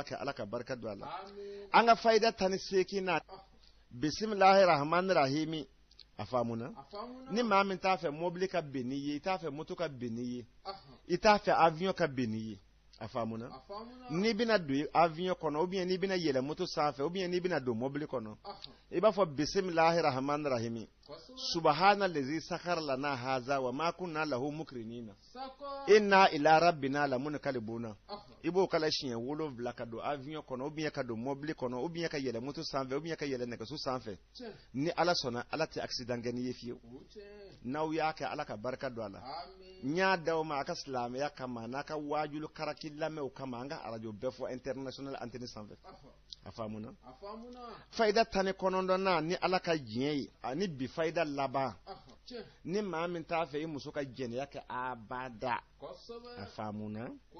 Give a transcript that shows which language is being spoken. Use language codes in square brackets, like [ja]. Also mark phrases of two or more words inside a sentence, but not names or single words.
[bm] kɛ ala ka barika don a la an ka fayida 18 na bisimilahi rahmani rahimi a faamuna ni maa min t'a fɛ mobili ka bɛn n'i ye i t'a fɛ moto ka bɛn n'i ye i t'a fɛ avion ka bɛn n'i ye a faamuna n'i bɛna don avion kɔnɔ [fr] ou bien [bm] n'i bɛna yɛlɛ moto sanfɛ [fr] ou bien [bm] n'i bɛna don mobili kɔnɔ i b'a fɔ [ar] بسم الله الرحمن الرحيم سبحان الذي سخر لنا هذا وما كنا له مقرنين وإنا إلى ربنا لمنقلبون [bm] i b'o kala siɲɛ 7 ka don avion kɔnɔ ou bien ka [ar] don mobili kɔnɔ [fr] ou bien [ar] ka [bm] yɛlɛ moto sanfɛ [fr] ou bien [bm] ka yɛlɛ nɛgɛso sanfɛ ni ala sɔnna ala tɛ accident kɛ n'i ye fiyewu n'aw y'a kɛ ala ka barika don a la n y'a d'aw ma a ka silamɛya kama n'a ka waajulu karaki lamɛnw kama an ka arajo bɛɛ fɔ [fr] international antenne [bm] sanfɛ a faamuna fayida 19 ni ala ka diɲɛ ye ani bi fayida laban ni maa min t'a fɛ i muso ka jɛnɛya kɛ abada a faamuna